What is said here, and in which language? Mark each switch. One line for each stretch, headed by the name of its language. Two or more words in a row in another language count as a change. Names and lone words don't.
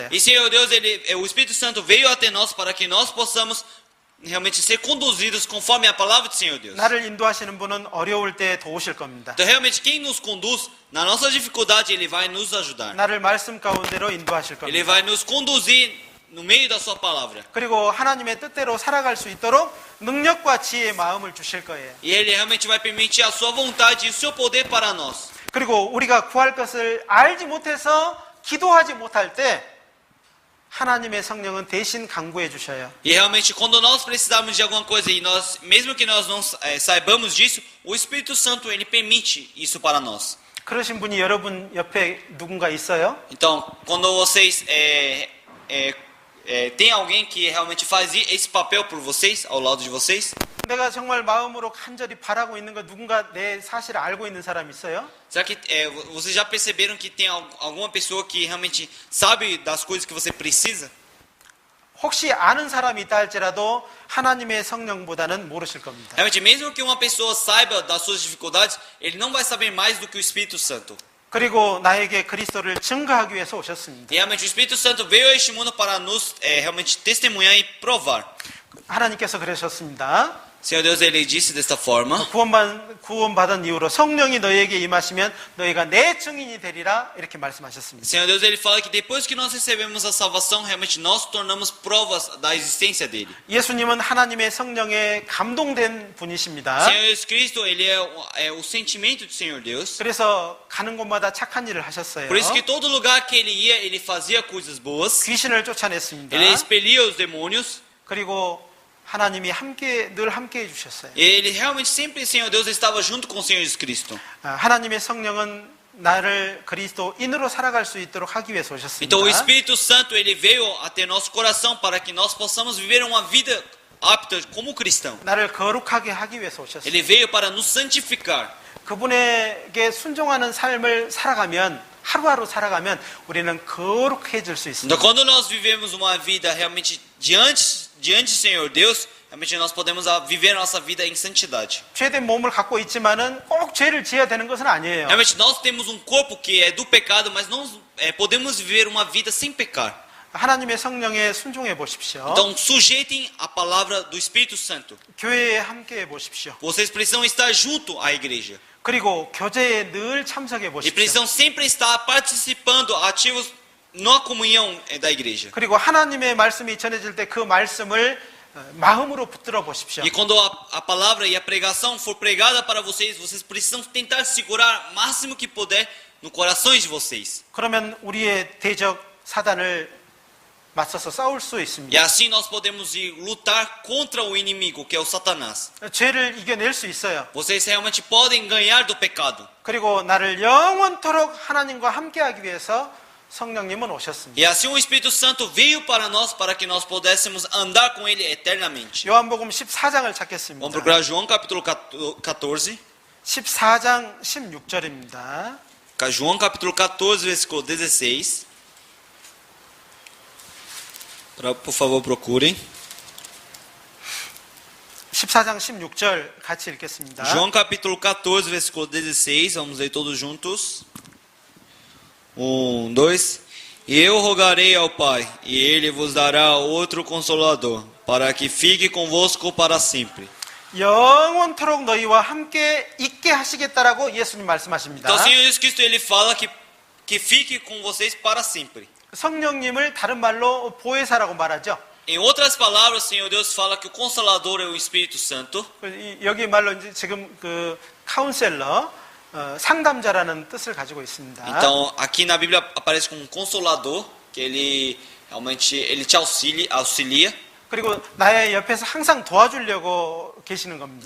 Portuguese: E Senhor Deus, o Espírito Santo veio até nós para que nós possamos realmente ser conduzidos conforme a palavra do Senhor Deus.
Korean: 나를 인도하시는 분은 어려울 때 도우실 겁니다.
Portuguese: Então, realmente, quem nos conduz na nossa dificuldade, ele vai nos ajudar.
Korean: 나를 말씀 가운데로 인도하실
Portuguese: Ele
Korean: 겁니다.
Portuguese: vai nos conduzir no meio da sua palavra.
Korean: 그리고 하나님의 뜻대로 살아갈 수 있도록 능력과 지혜의 마음을 주실 거예요.
Portuguese: E ele realmente vai permitir a sua vontade e o seu poder para nós.
Korean: 그리고 우리가 구할 것을 알지 못해서 기도하지 못할 때 하나님의 성령은 대신 간구해 주셔요.
Portuguese: E realmente, quando nós precisarmos de alguma coisa e nós, mesmo que nós não saibamos disso, o Espírito Santo ele permite isso para nós.
Korean: 그러신 분이 여러분 옆에 누군가 있어요?
Portuguese: Então, quando vocês tem alguém que realmente faz esse papel por vocês, ao lado de vocês?
Korean: 내가 정말 마음으로 간절히 바라고 있는 거 누군가 내 사실을 알고 있는 사람 있어요?
Portuguese: Será que vocês já perceberam que tem alguma pessoa que realmente sabe das coisas que você precisa?
Korean: 혹시 아는 사람이 있다 할지라도 하나님의 성령보다는 모르실 겁니다.
Portuguese: Realmente, mesmo que uma pessoa saiba das suas dificuldades, ele não vai saber mais do que o Espírito Santo.
Korean: 그리고 나에게 그리스도를 증거하기 위해서 오셨습니다.
Portuguese: E realmente, o Espírito Santo veio a este mundo para nos realmente testemunhar e provar.
Korean: 하나님께서 그러셨습니다.
Portuguese: Senhor Deus, ele disse desta forma.
Korean: 구원받은 이후로 성령이 너희에게 임하시면 너희가 내 증인이 되리라 이렇게 말씀하셨습니다.
Portuguese: Senhor Deus, ele fala que depois que nós recebemos a salvação, realmente nós tornamos provas da existência dele.
Korean: 예수님은 하나님의 성령에 감동된 분이십니다.
Portuguese: Senhor Jesus Cristo, ele é o sentimento do Senhor Deus.
Korean: 그래서 가는 곳마다 착한 일을 하셨어요.
Portuguese: Por isso que todo lugar que ele ia, ele fazia coisas boas.
Korean: 귀신을 쫓아냈습니다.
Portuguese: Ele expelia os demônios.
Korean: 그리고 하나님이 늘 함께 해주셨어요.
Portuguese: Ele realmente sempre, Senhor Deus, estava junto com o Senhor Jesus Cristo.
Korean: 하나님의 성령은 나를 그리스도인으로 살아갈 수 있도록 하기 위해서 오셨습니다.
Portuguese: Então o Espírito Santo, ele veio até nosso coração para que nós possamos viver uma vida apta como cristão.
Korean: 나를 거룩하게 하기 위해서 오셨어요.
Portuguese: Ele veio para nos santificar.
Korean: 그분에게 순종하는 삶을 살아가면 하루하루 살아가면 우리는 거룩해질 수 있습니다.
Portuguese: Então quando nós vivemos uma vida realmente diante do Senhor Deus, realmente nós podemos viver nossa vida em santidade.
Korean: 죄된 몸을 갖고 있지만은 꼭 죄를 지어야 되는 것은 아니에요.
Portuguese: Realmente nós temos um corpo que é do pecado, mas não podemos viver uma vida sem pecar.
Korean: 하나님의 성령에 순종해 보십시오.
Portuguese: Então sujeitem a palavra do Espírito Santo.
Korean: 교회에 함께 해 보십시오.
Portuguese: Vocês precisam estar junto à igreja.
Korean: 그리고 교제에 늘 참석해
Portuguese: E
Korean: 보십시오.
Portuguese: precisam sempre estar participando, ativos na comunhão da igreja.
Korean: 그리고 하나님의 말씀이 전해질 때 그 말씀을 마음으로 붙들어 보십시오.
Portuguese: E quando a palavra e a pregação for pregada para vocês, vocês precisam tentar segurar o máximo que puder no corações de vocês.
Korean: 그러면 우리의 대적 사단을 맞서서 싸울 수 있습니다.
Portuguese: E assim nós podemos ir lutar contra o inimigo, que é o Satanás.
Korean: 죄를 이겨낼 수 있어요.
Portuguese: Vocês realmente podem ganhar do pecado.
Korean: 그리고 나를 영원토록 하나님과 함께하기 위해서 성령님은 오셨습니다.
Portuguese: E assim o Espírito Santo veio para nós para que nós pudéssemos andar com ele eternamente.
Korean: 요한복음 14장을 찾겠습니다.
Portuguese: Vamos procurar João capítulo 14.
Korean: 14장 16절입니다.
Portuguese: João capítulo 14, versículo 16. Por favor, procurem.
Korean: 14장 16절 같이 읽겠습니다.
Portuguese: João capítulo 14, versículo 16. Vamos ler todos juntos. 1, 2. E eu rogarei ao Pai, e Ele vos dará outro Consolador, para que fique convosco para sempre.
Korean: 영원토록 너희와 함께 있게 하시겠다라고 예수님 말씀하십니다.
Portuguese: Então, o Senhor Jesus Cristo, Ele fala que fique com vocês para sempre.
Korean: 성령님을 다른 말로 보혜사라고 말하죠.
Portuguese: Em outras palavras, o Senhor Deus fala que o Consolador é o Espírito Santo.
Korean: 여기 말로 이제 지금 그 카운셀러, 상담자라는 뜻을 가지고 있습니다.
Portuguese: Então, aqui na Bíblia aparece como um Consolador, que ele realmente ele te auxilia.
Korean: 그리고 나의 옆에서 항상 도와주려고 계시는 겁니다.